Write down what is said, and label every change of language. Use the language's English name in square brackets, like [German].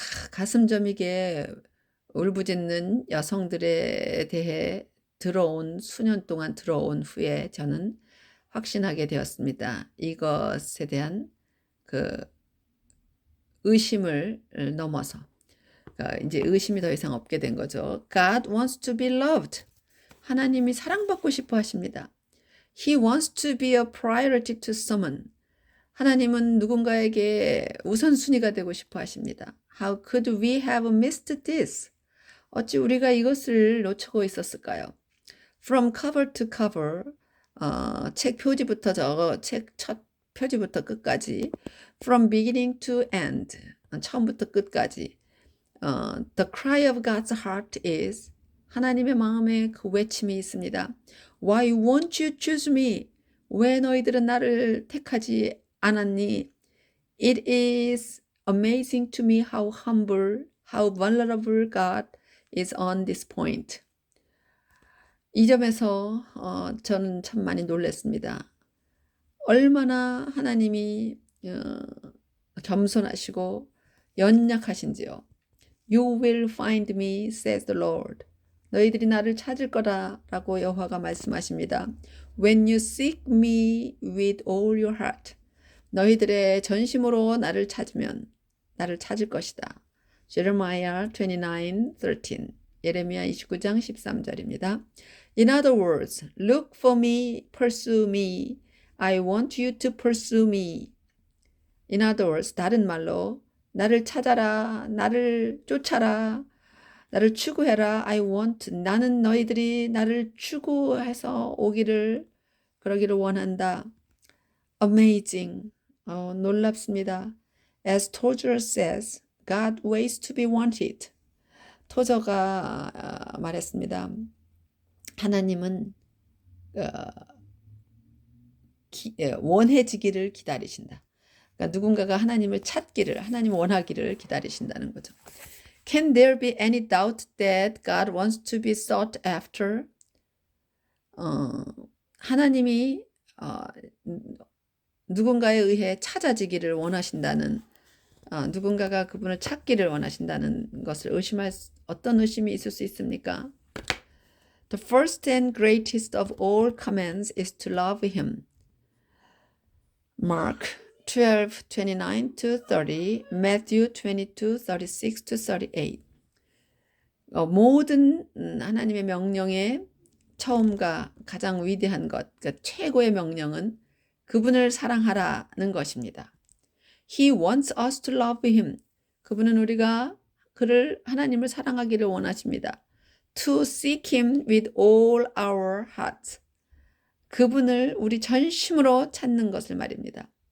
[Korean] 가슴 저미게 울부짖는 여성들에 대해 수년 동안 들어온 후에 저는 확신하게 되었습니다. 이것에 대한 그 의심을 넘어서 이제 의심이 더 이상 없게 된 거죠. [English] God wants to be loved. [Korean] 하나님이 사랑받고 싶어 하십니다. [English] He wants to be a priority to someone. [Korean] 하나님은 누군가에게 우선순위가 되고 싶어 하십니다. [English] How could we have missed this? [Korean] 어찌 우리가 이것을 놓치고 있었을까요? [English] From cover to cover, [Korean] 책 표지부터 책 첫 표지부터 끝까지, [English] from beginning to end, [Korean] 처음부터 끝까지, [English] the cry of God's heart is, [Korean] 하나님의 마음에 그 외침이 있습니다. [English] Why won't you choose me? [Korean] 왜 너희들은 나를 택하지 않았니? [English] It is amazing to me how humble, how vulnerable God is on this point. [Korean] 이 점에서 저는 참 많이 놀랐습니다. 얼마나 하나님이 겸손하시고 연약하신지요. [English] You will find me, says the Lord. [Korean] 너희들이 나를 찾을 거다라고 여호와가 말씀하십니다. [English] When you seek me with all your heart. [Korean] 너희들의 전심으로 나를 찾으면 나를 찾을 것이다. Jeremiah 29:13. 예레미야 29장 13절입니다. [English] In other words, look for me, pursue me. I want you to pursue me. In other words, [Korean] 다른 말로 나를 찾아라, 나를 쫓아라, 나를 추구해라. [English] I want, [Korean] 나는 너희들이 나를 추구해서 그러기를 원한다. Amazing, 놀랍습니다. [English] As Tozer says, God waits to be wanted. [Korean] 토저가 말했습니다. 하나님은 원해지기를 기다리신다. 그러니까 누군가가 하나님을 찾기를, 하나님 원하기를 기다리신다는 거죠. [English] Can there be any doubt that God wants to be sought after? [Korean] 하나님이 누군가에 의해 찾아지기를 원하신다는, 누군가가 그분을 찾기를 원하신다는 것을 어떤 의심이 있을 수 있습니까? [English] The first and greatest of all commands is to love him. Mark 12:29 to 30, Matthew 22:36 to 38. [Korean] 모든 하나님의 명령의 처음과 가장 위대한 것, 그러니까 최고의 명령은 그분을 사랑하라는 것입니다. [English] He wants us to love him. [Korean] 그분은 우리가 하나님을 사랑하기를 원하십니다. [English] To seek him with all our hearts. [Korean] 그분을 우리 전심으로 찾는 것을 말입니다.